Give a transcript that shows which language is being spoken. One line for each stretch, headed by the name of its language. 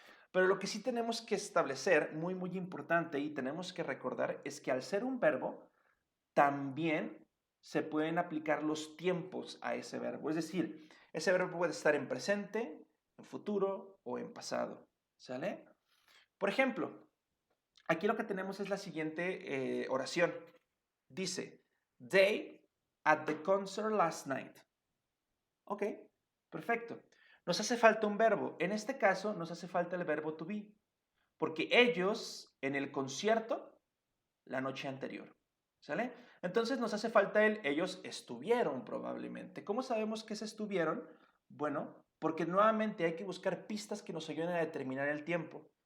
Spanish: Pero lo que sí tenemos que establecer, muy, muy importante, y tenemos que recordar, es que al ser un verbo, también se pueden aplicar los tiempos a ese verbo. Es decir, ese verbo puede estar en presente, en futuro o en pasado. ¿Sale? Por ejemplo, aquí lo que tenemos es la siguiente oración.
English: Dice, they at the concert last night.
Spanish: Ok, perfecto. Nos hace falta un verbo. En este caso, nos hace falta el verbo to be, porque ellos en el concierto la noche anterior. ¿Sale? Entonces nos hace falta ellos estuvieron probablemente. ¿Cómo sabemos que se estuvieron? Bueno, porque nuevamente hay que buscar pistas que nos ayuden a determinar el tiempo.